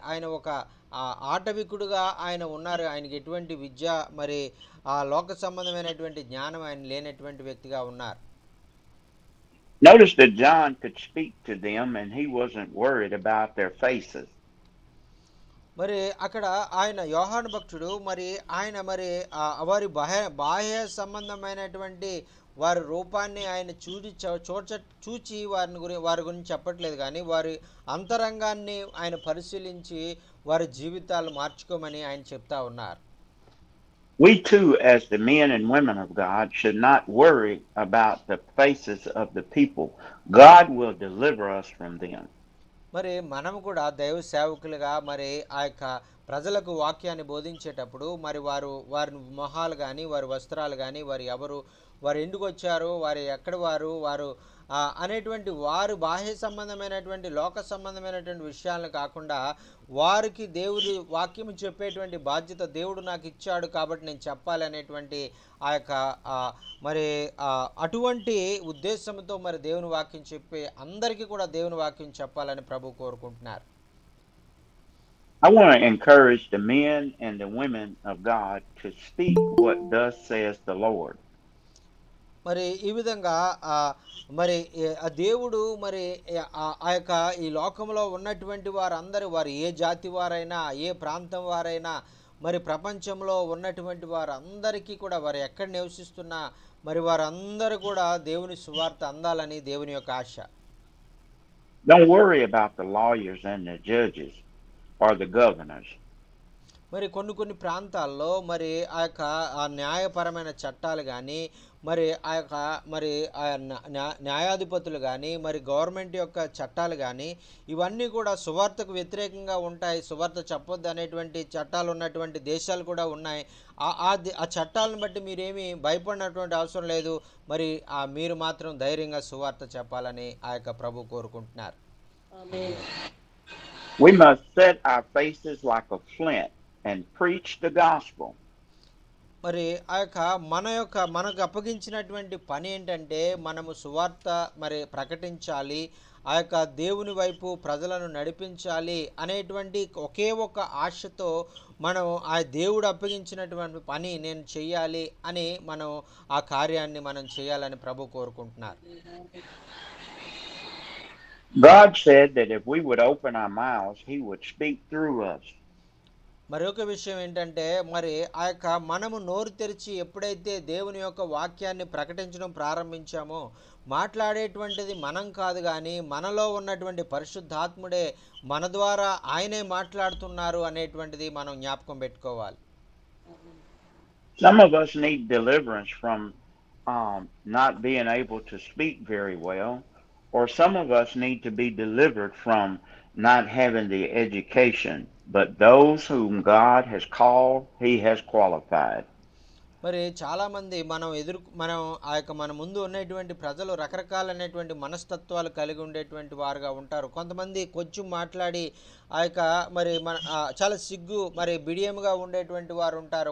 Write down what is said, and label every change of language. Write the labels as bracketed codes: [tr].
[te] ఆయన ఒక ఆటవికుడుగా ఆయన ఉన్నారు. ఆయనకి ఎటువంటి విద్య మరి ఆ లోక సంబంధమైనటువంటి జ్ఞానం ఆయన లేనటువంటి వ్యక్తిగా ఉన్నారు. [en] Notice that John could speak to them and he wasn't worried about their faces. [te] మరి అక్కడ ఆయన యోహాను భక్తుడు మరి ఆయన మరి వారి బాహ్య సంబంధమైనటువంటి వారి రూపాన్ని ఆయన చూచి వారి గురించి చెప్పట్లేదు, కానీ వారి అంతరంగాన్ని ఆయన పరిశీలించి వారి జీవితాలు మార్చుకోమని ఆయన చెప్తా ఉన్నారు. [en] We too, as the men and women of God, should not worry about the faces of the people. God will deliver us from them. [te] మరి మనం కూడా దైవ సేవకులుగా మరి ఆ యొక్క ప్రజలకు వాక్యాన్ని బోధించేటప్పుడు మరి వారి మొహాలు కానీ వారి వస్త్రాలు కానీ వారు ఎందుకు వచ్చారు, వారు అనేటువంటి వారు బాహ్య సంబంధమైనటువంటి లోక సంబంధమైనటువంటి విషయాలను కాకుండా వారికి దేవుడి వాక్యం చెప్పేటువంటి బాధ్యత దేవుడు నాకు ఇచ్చాడు కాబట్టి నేను చెప్పాలి అనేటువంటి ఆ యొక్క మరి అటువంటి ఉద్దేశంతో మరి దేవుని వాక్యం చెప్పి అందరికీ కూడా దేవుని వాక్యం చెప్పాలని ప్రభు కోరుకుంటున్నారు. [en] I want to encourage the men and the women of God to speak what thus says the Lord. [te] మరి ఈ విధంగా మరి ఆ దేవుడు మరి ఆ యొక్క ఈ లోకంలో ఉన్నటువంటి వారు ఏ జాతి వారైనా ఏ ప్రాంతం వారైనా మరి ప్రపంచంలో ఉన్నటువంటి వారందరికీ కూడా వారు ఎక్కడ నివసిస్తున్నా మరి వారందరూ కూడా దేవుని సువార్త అందాలని దేవుని యొక్క ఆశ. [en] Don't worry about the lawyers and the judges or the governors. [te] మరి కొన్ని ప్రాంతాల్లో మరి ఆ యొక్క న్యాయపరమైన చట్టాలు కానీ మరి ఆ యొక్క మరి న్యాయాధిపతులు కానీ మరి గవర్నమెంట్ యొక్క చట్టాలు కానీ ఇవన్నీ కూడా సువార్తకు వ్యతిరేకంగా ఉంటాయి. సువార్త చెప్పొద్దు అనేటువంటి చట్టాలు ఉన్నటువంటి దేశాలు కూడా ఉన్నాయి. ఆ చట్టాలను బట్టి మీరేమీ భయపడినటువంటి అవసరం లేదు. మరి మీరు మాత్రం ధైర్యంగా సువార్త చెప్పాలని ఆ యొక్క ప్రభు కోరుకుంటున్నారు. [en] We must set our faces like a flint and preach the gospel. [te] మరి ఆ యొక్క మనకు అప్పగించినటువంటి పని ఏంటంటే మనము సువార్త మరి ప్రకటించాలి, ఆ యొక్క దేవుని వైపు ప్రజలను నడిపించాలి అనేటువంటి ఒకే ఒక ఆశతో మనం ఆ దేవుడు అప్పగించినటువంటి పని నేను చెయ్యాలి అని మనం ఆ కార్యాన్ని మనం చేయాలని ప్రభు కోరుకుంటున్నారు. [en] God said that if we would open our mouths, he would speak through us. [te] మరొక విషయం ఏంటంటే మరి ఆ యొక్క మనము నోరు తెరిచి ఎప్పుడైతే దేవుని యొక్క వాక్యాన్ని ప్రకటించడం ప్రారంభించామో మాట్లాడేటువంటిది మనం కాదు, కానీ మనలో ఉన్నటువంటి పరిశుద్ధాత్ముడే మన ద్వారా ఆయనే మాట్లాడుతున్నారు అనేటువంటిది మనం జ్ఞాపకం పెట్టుకోవాలి. [en] Some of us need deliverance from not being able to speak very well, or some of us need to be delivered from not having the education. But those whom God has called, he has qualified. [te] మరి చాలామంది మనం ఆ యొక్క మన ముందు ఉన్నటువంటి ప్రజలు రకరకాలైనటువంటి మనస్తత్వాలు కలిగి ఉండేటువంటి వారుగా ఉంటారు. కొంతమంది కొంచెం మాట్లాడి ఆ యొక్క మరి చాలా సిగ్గు మరి బిడియంగా ఉండేటువంటి వారు ఉంటారు.